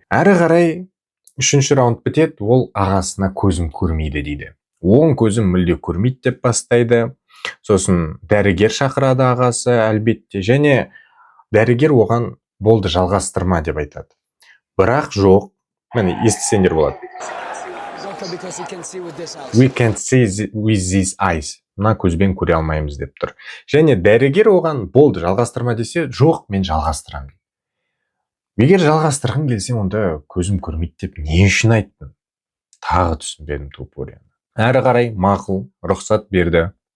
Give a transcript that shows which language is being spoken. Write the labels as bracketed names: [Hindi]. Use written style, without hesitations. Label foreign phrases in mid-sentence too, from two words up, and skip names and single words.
[Kazakh] Әрі қарай үшінші раунд бітеді, ол ағасына көзім көрмейді дейді. Оң көзім мүлде көрмейді деп бастайды. Сосын дәрігер шақырады ағасы әлбетте, және дәрігер оған болды жалғастырма деп айтады. Бірақ жоқ, міне естісеңдер болады. [English] We can't see with these eyes. [Kazakh] Мына көзбен көре алмаймыз деп тұр. Және дәрігер оған болды жалғастырма десе, жоқ, мен жалғастырам. Егер жалғастырғың келсе, онда көзім көрмейді деп не үшін айттың? Тағы түсінбедім Тупурияны. Әрі қарай мақұл, рұқсат берді.